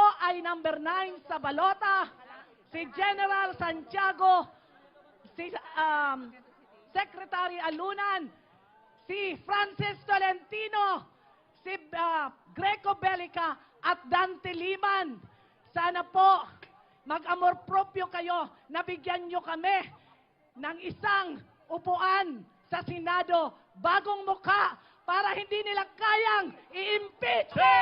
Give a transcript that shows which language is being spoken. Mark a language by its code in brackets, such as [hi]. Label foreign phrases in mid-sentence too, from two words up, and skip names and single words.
[tl] Barangay Number 9 sa Balota, si General Santiago, si Secretary Alunan, si Francis Tolentino, si Greco Belica at Dante Liman. Sana po mag- [es] amor proprio [tl] kayo na bigyan nyo kami ng isang upuan sa Senado, bagong mukha para hindi nila kayang i-impeach.